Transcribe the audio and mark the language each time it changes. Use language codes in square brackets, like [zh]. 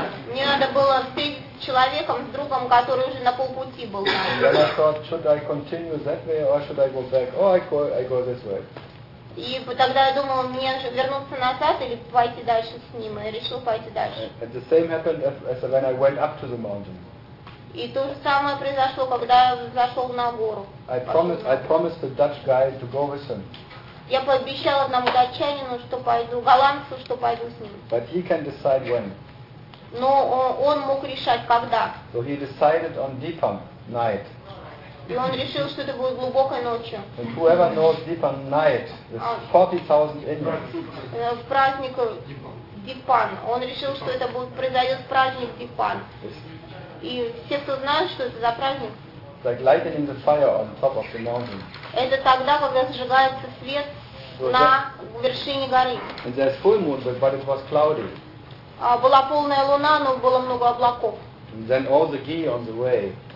[ru] Мне надо было встретиться с человеком, с другом, который уже на полпути был. [en] Then I thought, should I continue that way or should I go back? Oh, I go this way. [ru] И тогда я думал, мне же вернуться назад или пойти дальше с ним, и решил пойти дальше. [en] And the same happened as when I went up to the mountain. [ru] И то же самое произошло, когда я зашел на гору. [en] I promised the Dutch guy to go with him. [ru] Я пообещал одному датчанину, что пойду, голландцу, что пойду с ним. [en] But he can decide when. [ru] Но он мог решать когда. [en] So he decided on Deepam night. [ru] И он решил, что это будет глубокой ночью. [en] And whoever knows Deepam night, there's 40,000 Indians. [ru] Праздник Дипан. Он решил, что это будет произойдет праздник Дипан. И все, кто знают, что это за праздник. [en] Like lighting the fire on top of the mountain. [ru] Это тогда, когда зажигается свет на вершине горы. [en] And there's full moon, but it was cloudy. [ru] Была полная луна, но было много облаков. [en] And then all the ghee on the way.